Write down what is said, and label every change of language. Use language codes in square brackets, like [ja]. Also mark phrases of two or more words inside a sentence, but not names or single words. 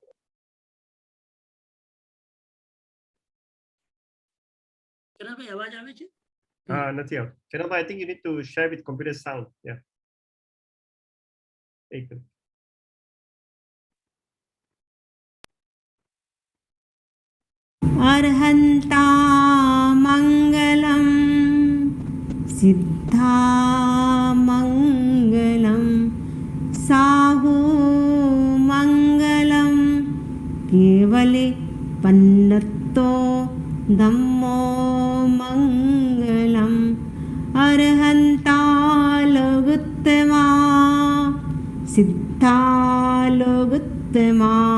[gu] કિરણ ભાઈ અવાજ આવે છે? નથી આવતું. [en] Kerobai, I think you need to share with computer sound. Yeah. [gu] એક મિનિટ. [pra] अर्हन्ता मङ्गलं सिद्धा मङ्गलं साहु मङ्गलं केवले पन्नत्तो धम्मो मङ्गलम् अर्हन्ता लोगुत्तमा सिद्धा लोगुत्तमा